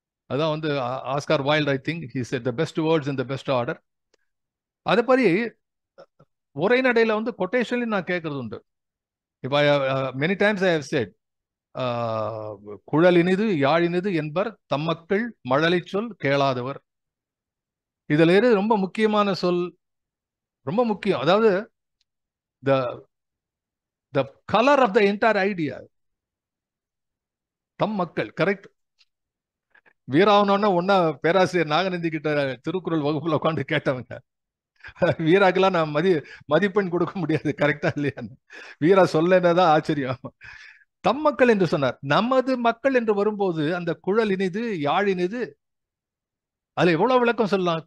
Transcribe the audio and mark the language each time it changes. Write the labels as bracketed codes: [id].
[en] அதான் Oscar Wilde, I think he said the best words in the best order. [ta] அதே மாதிரி உரைநடையில கொட்டேஷன்ல நான் கேட்கறது உண்டு. இப்போ [en] many times I have said, [ta] குழலினிது யாழினிது என்பர் தம்மக்கள் மழலை சொல் கேளாதவர். இதுல இரு ரொம்ப முக்கியமான சொல், ரொம்ப முக்கியம். அதாவது [en] the color of the entire idea, [ta] தம் மக்கள், கரெக்ட். வீராவனோன்னா ஒன்னா பேராசிரியர் நாகநந்தி கிட்ட திருக்குறள் வகுப்புல உட்காந்து கேட்டவங்க. வீராக்கெல்லாம் நான் மதிப்பெண் கொடுக்க முடியாது, கரெக்டா இல்லையான்னு. வீரா சொல்லதான் ஆச்சரியம். தம் மக்கள் என்று சொன்னார். நமது மக்கள் என்று வரும்போது அந்த குழல் இனிது, யாழ் இனிது, அதுல எவ்வளவு விளக்கம் சொல்லலாம்.